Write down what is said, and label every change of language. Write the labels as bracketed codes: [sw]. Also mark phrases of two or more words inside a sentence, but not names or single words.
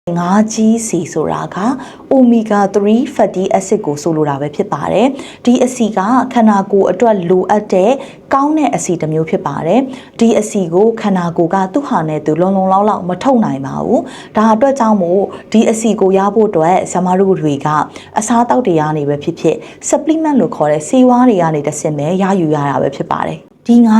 [my] ငါးကြီးစီဆိုတာက [en] omega 3 fatty acid [my] ကိုဆိုလိုတာပဲဖြစ်ပါတယ်ဒီအဆီကခန္ဓာကိုယ်အတွက်လိုအပ်တဲ့ကောင်းတဲ့အဆီတစ်မျိုးဖြစ်ပါတယ်ဒီအဆီကိုခန္ဓာကိုယ်ကသူ့ဟာနဲ့သူလုံလုံလောက်လောက်မထုတ်နိုင်ပါဘူးဒါအတွက်ကြောင့်မို့ဒီအဆီကိုရဖို့အတွက်ဆမတို့တွေကအစားအသောက်တွေကနေပဲဖြစ်ဖြစ် supplement လို့ခေါ်တဲ့ဆေးဝါးတွေကနေတစ်ဆင့်ပဲရယူရတာပဲဖြစ်ပါတယ်ဒီငါး